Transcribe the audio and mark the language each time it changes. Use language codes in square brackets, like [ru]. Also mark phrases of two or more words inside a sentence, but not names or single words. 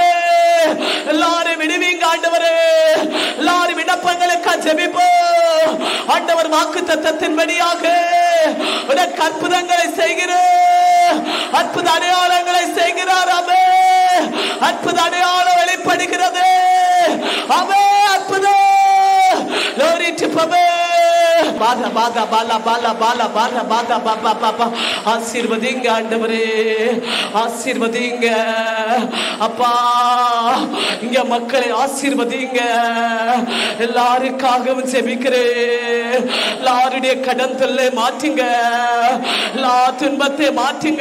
[ta] எல்லாரும் விடுவீங்க ஆண்டவரே, எல்லாரும் விண்ணப்பங்களுக்கு ஜெபிப்போம். ஆண்டவர் வாக்குத்தத்தத்தின்படியாக உனக்கு அற்புதங்களை செய்கிறார், அற்புத அடையாளங்களை செய்கிறார். அவே அற்புத அடையாளம் வெளிப்படுகிறது. அவே அற்புதம். [en] Glory to Papa. Bada bada bala bala bala bada bada baba baba. [ta] ஆசீர்வதிங்க ஆண்டவரே, ஆசீர்வதிங்க அப்பா. இங்க மக்களை ஆசீர்வதிங்க. எல்லாருக்காகவும் ஜெபிக்கிறேன். எல்லாருடைய கடன் தொல்லை மாற்றுங்க, எல்லா துன்பத்தை மாற்றுங்க.